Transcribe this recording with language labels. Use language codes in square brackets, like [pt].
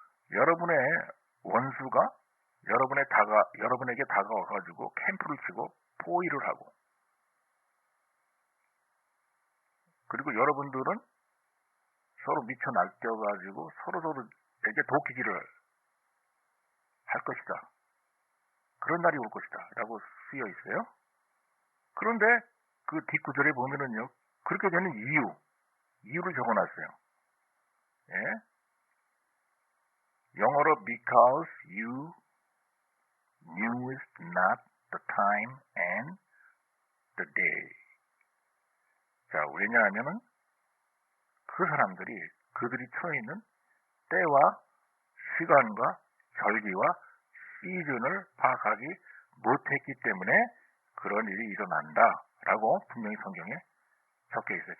[ko] 여러분의 원수가 여러분에게 다가와가지고 캠프를 치고 포위를 하고 그리고 여러분들은 서로 미쳐 날뛰어가지고 서로에게 도끼질을 할 것이다. 그런 날이 올 것이다. 라고 쓰여 있어요. 그런데 그 뒷구절에 보면은요. 그렇게 되는 이유를 적어놨어요. 예? 영어로 [en] because you knew not the time and the day. [ko] 자, 왜냐하면은 그 사람들이 그들이 처해 있는 때와 시간과 절기와 시즌을 파악하지 못했기 때문에 그런 일이 일어난다라고 분명히 성경에 적혀 있어요.